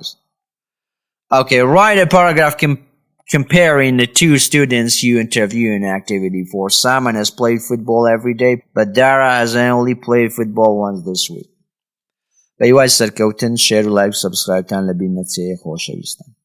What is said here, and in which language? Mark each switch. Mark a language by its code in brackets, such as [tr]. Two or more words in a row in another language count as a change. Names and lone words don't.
[en] Okay, write a paragraph comparing the two students you interview in activity 4. Simon has played football every day, but Dara has only played football once this week. [ckb] بەیوای سەرکەوتن شێر و لایک و سەبسکرایبتان لەبین نەچێ خۆشەویستان.